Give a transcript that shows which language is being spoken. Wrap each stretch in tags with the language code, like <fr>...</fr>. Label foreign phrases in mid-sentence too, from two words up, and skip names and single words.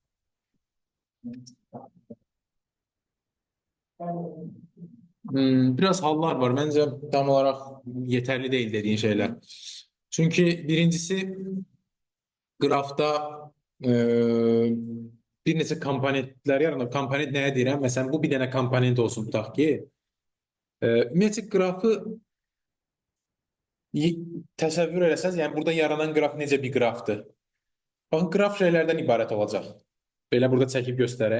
<az>Biraz hallar var.</az> <tr>Bence tam olarak yeterli değil dediğin şeyler. Çünkü birincisi grafta</tr> <az>bir neçə komponentlər yaranır. Komponent nəyə deyirəm? Məsələn, bu bir dənə komponent olsun tutaq ki, ümumiyyətcə qrafı təsəvvür eləsəz, yəni burada yaranan qraf necə bir qrafdır? Baxın, qraf şeylərdən ibarət olacaq. Belə burada çəkib göstərək.</az>